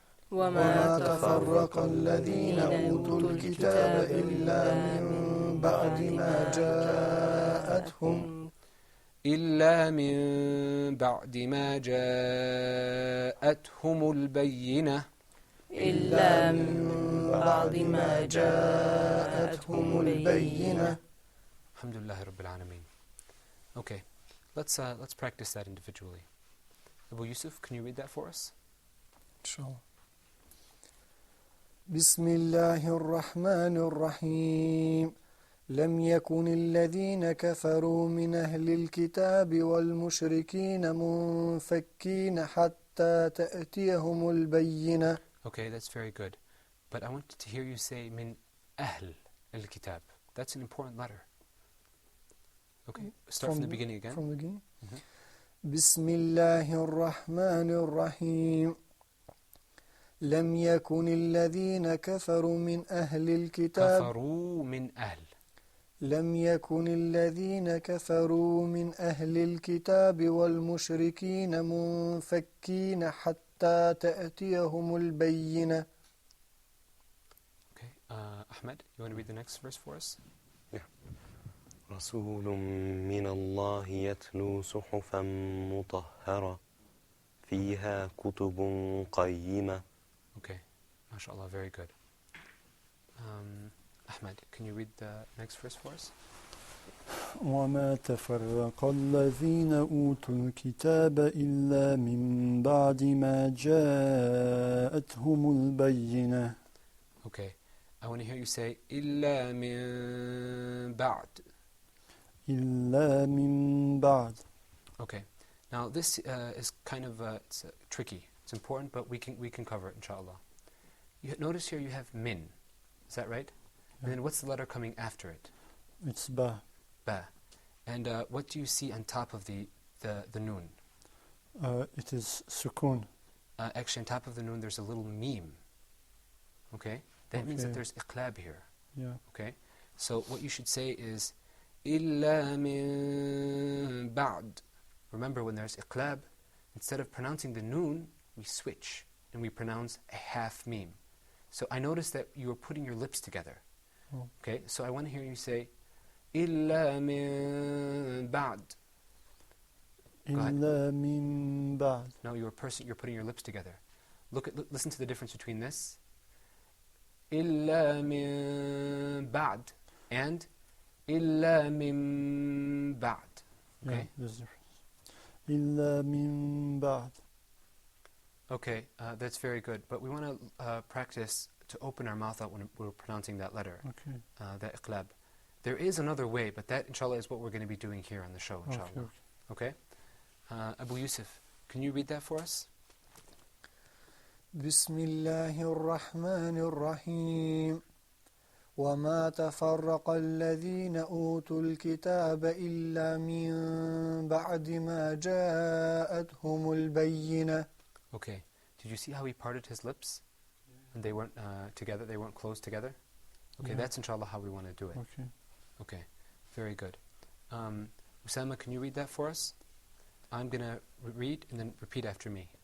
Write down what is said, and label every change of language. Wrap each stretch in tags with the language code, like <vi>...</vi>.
<ar>وما تفرق الذين أوتوا الكتاب إلا من بعد ما جاءتهم إلا من بعد ما جاءتهم البينة إلا من بعد ما جاءتهم البينة الحمد لله رب العالمين.</ar> <en>Okay, let's practice that individually. Abu Yusuf, can you read that for us?</en> <ar>Inshallah. بسم الله الرحمن الرحيم لم يكن الذين كفروا من أهل الكتاب والمشركين منفكين حتى تأتيهم البينة.</ar> <en>Okay, that's very good. But I want to hear you say</en> <ar>min ahl al-kitab.</ar> <en>That's an important letter. Okay, start from the beginning again. From the beginning.</en> <ar>بسم الله الرحمن الرحيم لم يكن الذين كفروا من أهل الكتاب كفروا من أهل لم يكن الذين كفروا من أهل الكتاب والمشركين منفكين حتى تأتيهم البينة.</ar> <en>Okay, Ahmed, you want to read the next verse for us? Yeah.</en> <ar>رسول من الله يتلو صحفا مطهرة فيها كتب قيمة.</ar> <en>Okay, mashallah, very good. Ahmed, can you read the next verse for us?</en> <ar>وما تفرق الذين أوتوا الكتاب إلا من بعد ما جاءتهم البينة.</ar> <en>Okay, I want to hear you say</en> <ar>إلا من بعد. إلا من بعد.</ar> <en>Okay, now this is kind of it's tricky. It's important, but we can cover it, inshallah. You notice here you have min. Is that right? Yeah. And then what's the letter coming after it? It's ba. Ba. And what do you see on top of the noon? It is sukun. Actually, on top of the noon, there's a little meme. Okay? That means that there's iqlab here. Yeah. Okay? So what you should say is</en> <ar>إِلَّا مِن بَعْد.</ar> <en>Remember, when there's iqlab, instead of pronouncing the noon, we switch. and we pronounce a half meme. So I noticed that you were putting your lips together. Okay, so I want to hear you say</en> <ar>إِلَّا مِن بَعْدٍ. إِلَّا مِن بَعْدٍ.</ar> <en>No, you're putting your lips together. Listen to the difference between this.</en> <ar>إِلَّا مِن بَعْدٍ and إِلَّا مِن بَعْدٍ.</ar> <en>Okay? Yeah, there's a difference.</en> <ar>إِلَّا مِن بَعْدٍ.</ar> <en>Okay, that's very good. But we want to practice to open our mouth out when we're pronouncing that letter, that iqlab. There is another way, but that, inshallah, is what we're going to be doing here on the show, inshallah. Okay? Abu Yusuf, can you read that for us?</en> <ar>بسم الله الرحمن الرحيم وما تفرق الذين أوتوا الكتاب إلا من بعد ما جاءتهم البينة.</ar> <en>Okay. Did you see how he parted his lips? And they weren't together, they weren't closed together? Okay, that's inshallah how we want to do it. Okay, very good. Osama, can you read that for us? I'm going to read and then repeat after me.</en>